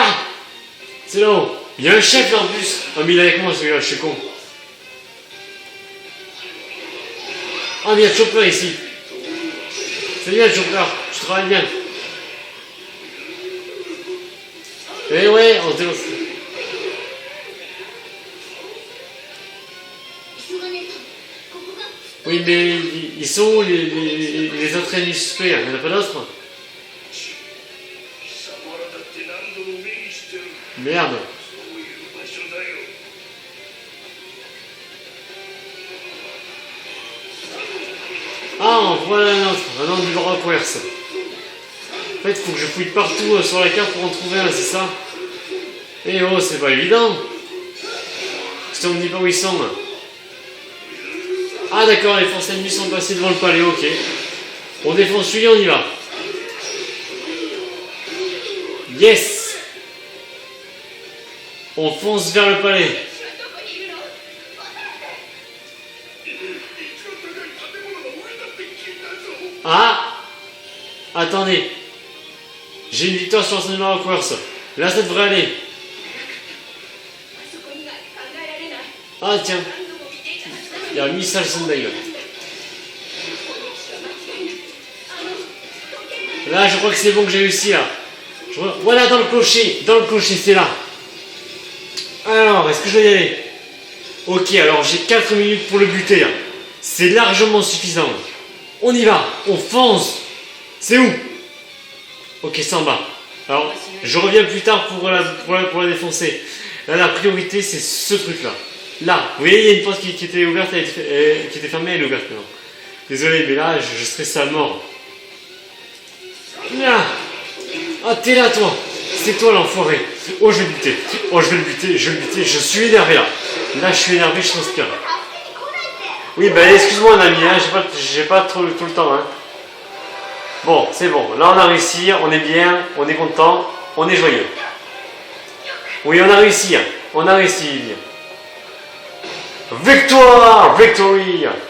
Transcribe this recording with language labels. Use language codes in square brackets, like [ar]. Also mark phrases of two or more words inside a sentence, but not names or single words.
[fr] C'est là-haut. Il y a un chef là en plus. Oh mais il est avec moi celui-là, je suis con. Oh mais il y a Chopper ici. C'est bien Chopper, je travaille bien. Eh ouais, on se délance. [ja] 急がねえとここが [fr] Oui mais ils sont où les autres ennemis suspects? Il n'y en a pas d'autres? [ja] 貴様らだって何度も目にしてる [fr] Merde. [ja] そういう場所だよ [fr] Ah, voilà un autre numéro à commerce. En fait, il faut que je fouille partout sur la carte pour en trouver un, c'est ça? Eh oh, c'est pas évident. Si on me dit pas où ils sont. Ah d'accord, les forces ennemies sont passées devant le palais, ok. On défonce celui, on y va. Yes. On fonce vers le palais. [ja] どこにいるの？一番高い建物の上だって聞いたぞ [fr] Ah. Attendez. J'ai une victoire sur ce numéro à course. Là, ça devrait aller. [ja] あそこには考えられない。 [fr] Ah tiens, [ja] 何度も見ていたはずだ。 [fr] il y a un missile Sunday. [ja] 攻撃手は間違いない。時計が [fr] Là, je crois que c'est bon que j'ai réussi là. Voilà, dans le clocher. Dans le clocher, c'est là. Alors, est-ce que je vais y aller? Ok, alors j'ai 4 minutes pour le buter. Là. C'est largement suffisant. On y va. On fonce. C'est où? Ok, c'est en bas. Alors, je reviens plus tard pour la défoncer. Là, la priorité, c'est ce truc-là. Là, vous voyez, il y a une porte qui était ouverte, qui était fermée, elle est ouverte maintenant. Désolé, mais là, je serais à mort. Là. Ah, t'es là, toi. C'est toi, l'enfoiré. Oh, je vais le buter. Oh, je vais le buter, je vais le buter. Je suis énervé, là. Là, je suis énervé, je transpire. [ja] 助けに来ないで。 [fr] Oui, bah, excuse-moi, mon ami, hein. J'ai pas tout le temps, hein. Bon, c'est bon. Là, on a réussi. On est bien. On est content. On est joyeux. Oui, on a réussi. Hein. On a réussi. Victoire! Victory!